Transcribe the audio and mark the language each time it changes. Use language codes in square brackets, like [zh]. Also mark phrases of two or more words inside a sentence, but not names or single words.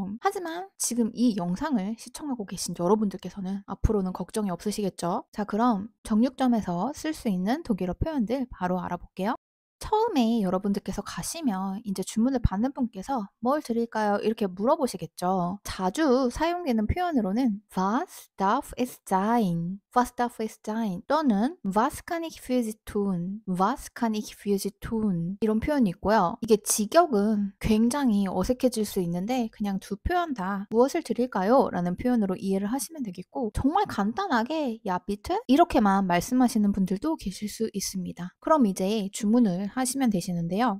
[ko] 하지만 지금 이 영상을 시청하고 계신 여러분들께서는 앞으로는 걱정이 없으시겠죠? 자, 그럼 정육점에서 쓸 수 있는 독일어 표현들 바로 알아볼게요. 처음에 여러분들께서 가시면 이제 주문을 받는 분께서 "뭘 드릴까요?" 이렇게 물어보시겠죠. 자주 사용되는 표현으로는 [de] "Was darf es sein?", "Was darf es sein?" 또는 "Was kann ich für Sie tun?", "Was kann ich für Sie tun?" [ko] 이런 표현이 있고요. 이게 직역은 굉장히 어색해질 수 있는데 그냥 두 표현 다 "무엇을 드릴까요?" 라는 표현으로 이해를 하시면 되겠고, 정말 간단하게 [de] "Ja bitte?" [ko] 이렇게만 말씀하시는 분들도 계실 수 있습니다. 그럼 이제 주문을 하시면 되시는데요.